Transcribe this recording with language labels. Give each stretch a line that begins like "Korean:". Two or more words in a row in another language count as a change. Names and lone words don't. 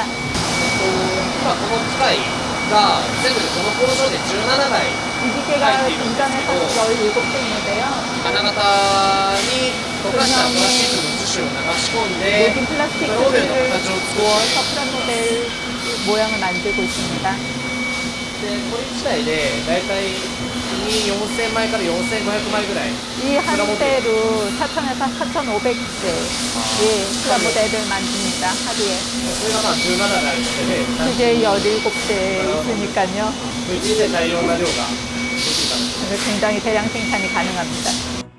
Japanese: 今この機械が全部でこの工場で17台
Korean: 이 기계가 공장에서 17대 있는데요.
Japanese: 金型に溶かしたプラスチックの樹脂を流し込んで
Korean: 모든 플라스틱
Japanese: モデルの
Korean: 를
Japanese: 形を作
Korean: 구워서 프라모델 모양을 만들고 있습니다.
Japanese: ってこれ自体でだいたい4000枚から4500枚ぐらい
Korean: 이 한대로 4,000에서 4,500대 예, 프라모델을 만듭니다. 하루에.
Japanese: それがまあ17台あるので
Korean: 그게 17대 있으니까요.
Japanese: 1日で大量な量ができるかな
Korean: 그래서 굉장히 대량 생산이 가능합니다.